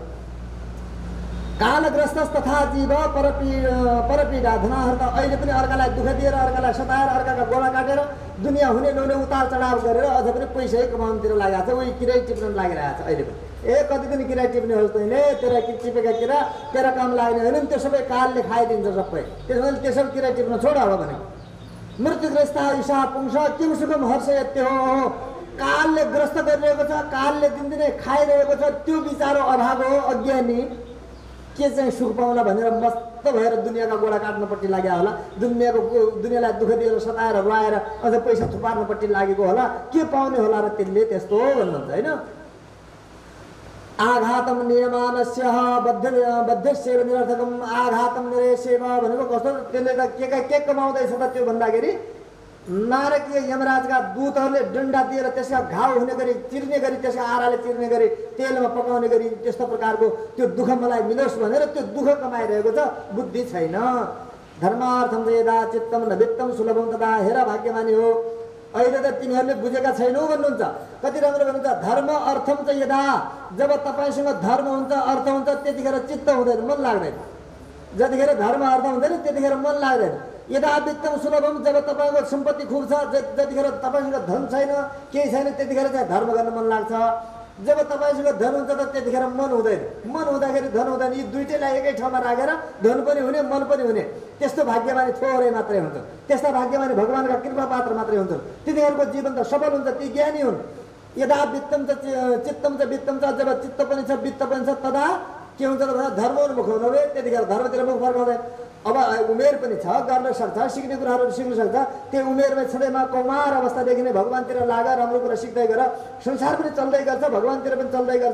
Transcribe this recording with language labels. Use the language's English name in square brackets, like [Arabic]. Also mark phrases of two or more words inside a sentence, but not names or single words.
[Sanskrit] कालग्रस्त तथा जीव परपीडा धनाहर [Nepali] त अहिले पनि अर्कालाई दुःख दिएर, अर्कालाई सताएर, अर्काका गोला काटेर, दुनियाँ हुने नहुने उतार चढाव गरेर अझ पनि पैसै कमाउनुतिर लागेको छ। उही किरै टिप्न लागिरहेको छ अहिले पनि। कति दिन किरा टिप्ने होस् तैँले, तेरा टिपेका किरा तेरा काम लाग्ने होइन नि, त्यो सबै कालले खाइदिन्छ सबै। त्यसैले त्यसो किरा टिप्न छोड अब भने। [Sanskrit] मृत्युग्रस्त ईशा पुंस किम सुखम हर्ष यत्य हो। [Nepali] कालले ग्रस्त गरिरहेको छ, कालले दिनदिनै खाइरहेको छ। त्यो बिचारो अभाग हो, अज्ञानी। के चाहिँ सुख पाउला भनेर मस्त भएर दुनियाँका गोडा काट्नपट्टि लाग्यो होला, दुनियाँलाई दुःख दिएर सताएर रुवाएर अझ पैसा थुपार्नपट्टि लागेको होला। के पाउने होला र त्यसले त्यस्तो भन्नुहुन्छ होइन। [Sanskrit] आघातम नियमानस्य बद्धस्यैव निरर्थकम। आघातम निरेस्यैव [Nepali] भनेको कस्तो? त्यसले त के कमाउँदैछ त त्यो भन्दाखेरि नारकीय यमराजका दूतहरूले डन्डा दिएर त्यसका घाउ हुने गरी, चिर्ने गरी, त्यसका आराले चिर्ने गरी, तेलमा पकाउने गरी त्यस्तो प्रकारको त्यो दुःख मलाई मिलोस् भनेर त्यो दुःख कमाइरहेको छ। बुद्धि छैन। [Sanskrit] धर्मार्थम यदा चित्तम न वित्तम सुलभम तथा। [Nepali] हेर भाग्यमानी हो, अहिले त तिमीहरूले बुझेका छैनौ भन्नुहुन्छ। कति राम्रो भन्नुहुन्छ? धर्म अर्थम चाहिँ यदा, जब तपाईँसँग धर्म हुन्छ, अर्थ हुन्छ, त्यतिखेर चित्त हुँदैन, मन लाग्दैन। जतिखेर धर्म अर्थ हुँदैन त्यतिखेर मन लाग्दैन। [Sanskrit] यदा वित्तम सुलभम, [Nepali] जब तपाईँको सम्पत्ति खुब छ, जतिखेर तपाईँसँग धन छैन, केही छैन, त्यतिखेर चाहिँ धर्म गर्न मन लाग्छ। जब तपाईँसँग धन हुन्छ त त्यतिखेर मन हुँदैन। मन हुँदाखेरि धन हुँदैन। यी दुइटैलाई एकै ठाउँमा राखेर धन पनि हुने, मन पनि हुने, त्यस्तो भाग्यमानी थोरै मात्रै हुन्छ। त्यस्ता भाग्यमानी भगवान्का कृपा पात्र मात्रै हुन्छन्। तिनीहरूको जीवन त सफल हुन्छ, ती ज्ञानी हुन्। [Sanskrit] यदा वित्तम च चित्तम च वित्तम च, [Nepali] जब चित्त पनि छ वित्त पनि छ, तदा के हुन्छ त भन्दा धर्मोन्मुख हुनु भए त्यतिखेर धर्मतिर मुख फर्काउँदैन। अब उमेर पनि छ, गर्न सक्छ, सिक्ने कुराहरू सिक्न सक्छ। त्यो उमेरमा छँदैमा कौमार अवस्थादेखि नै भगवान्तिर लाग, राम्रो कुरा सिक्दै गर, संसार पनि चल्दै गर्छ, भगवान्तिर पनि चल्दै गर्छ।